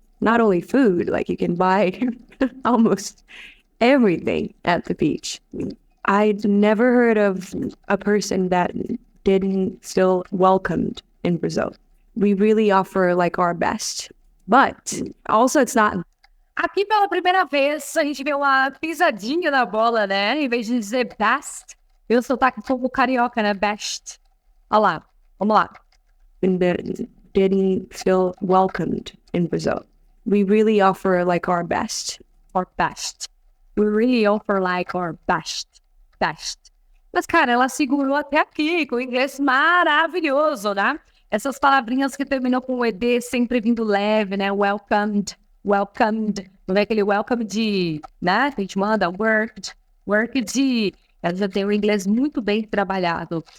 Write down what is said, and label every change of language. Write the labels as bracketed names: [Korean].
[English] Not only food, like you can buy almost everything at the beach. I'd never heard of a person that didn't feel welcomed in Brazil. We really offer like our best, but also it's not. [Portuguese] Aqui pela primeira vez a gente vê uma pisadinha na bola, né? Em vez de dizer best, eu sotaque como carioca, né? Best. Olha lá, vamos lá. [English] That didn't feel welcomed in Brazil. We really offer like our best. Our best. We really offer like our best. Best. [Portuguese] Mas, cara, ela segurou até aqui, com o inglês maravilhoso, né? Essas palavrinhas que terminam com o ED sempre vindo leve, né? [English] Welcomed, welcomed. [Portuguese] Não é aquele welcome de, né? Que a gente manda, work de. Ela já tem o inglês muito bem trabalhado.